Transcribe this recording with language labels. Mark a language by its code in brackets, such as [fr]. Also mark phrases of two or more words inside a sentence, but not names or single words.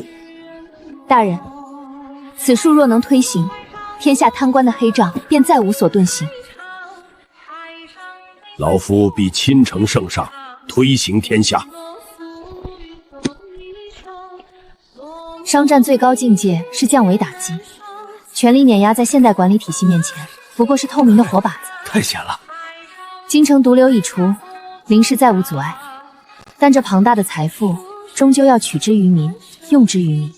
[zh] 大人，此術若能推行，天下貪官的黑賬便再無所遁形。老夫必親承聖上，推行天下。商戰最高境界是降維打擊，權力碾壓在現代管理體系面前， 不過是透明的活靶子。太险了！京城毒瘤已除，林氏再无阻礙，但这庞大的財富終究要取之於民，用之於民。